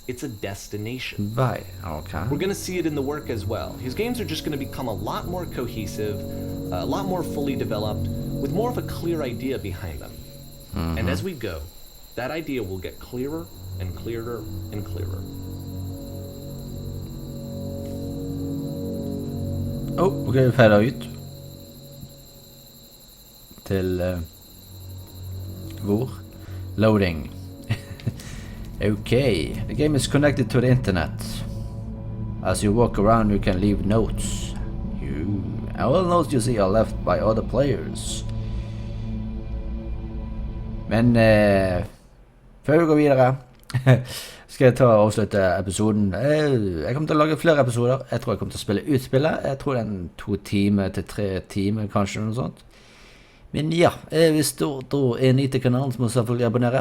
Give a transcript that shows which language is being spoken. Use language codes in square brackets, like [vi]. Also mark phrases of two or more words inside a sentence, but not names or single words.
[en] It's a destination. Right, okay. We're going to see it in the work as well. His games are just going to become a lot more cohesive, a lot more fully developed, with more of a clear idea behind them. And as we go, that idea will get clearer and clearer and clearer. [no] Okay, vi fader ut. Til hvor? [en] Loading. Okay, the game is connected to the internet. As you walk around, you can leave notes. All notes you see are left by other players. [no] Men før vi går videre skal jeg ta og avslutte episoden. Jeg kommer til å lage flere episoder. Jeg tror jeg kommer til å spille ut spillet. Jeg tror det er 2 timer til 3 timer, kanskje noe sånt. Men ja, hvis du er ny til kanalen, så må du selvfølgelig abonnere.